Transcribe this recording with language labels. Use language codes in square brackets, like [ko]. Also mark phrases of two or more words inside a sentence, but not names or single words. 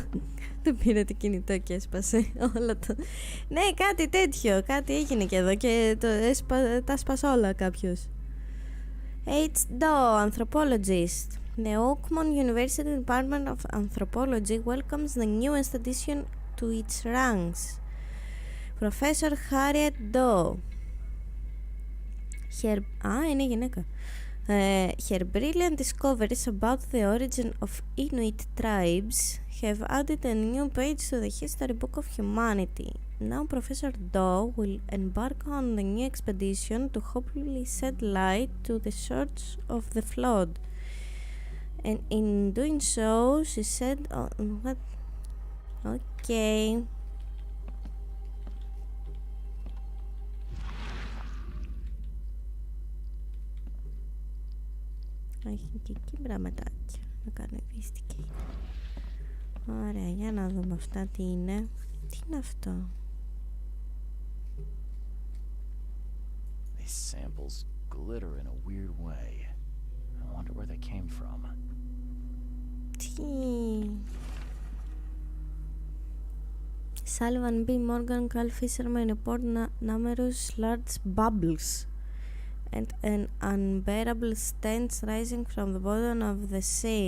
[el] Το πήρε το κινητό και έσπασε όλο το... Ναι, κάτι τέτοιο. Κάτι έγινε και εδώ και τα έσπασε όλα κάποιος. [en] H. Anthropologist. The Oakmont University Department of Anthropology welcomes the newest addition to its ranks. Professor Harriet Doe. [el] Είναι γυναίκα. [en] Her brilliant discoveries about the origin of Inuit tribes have added a new page to the history book of humanity. Now Professor Doe will embark on the new expedition to hopefully shed light to the source of the flood. And in doing so, she said... what? [el] Okay. Έχει και εκεί πραγματάκια να κάνω investigate. Ωραία, για να δούμε αυτά τι είναι. Τι είναι αυτό? [en] These samples glitter in a weird way. I wonder where they came from. [el] Τι? Sullivan B. [en] Morgan, Carl Fisherman report numerous large bubbles and an unbearable stench rising from the bottom of the sea.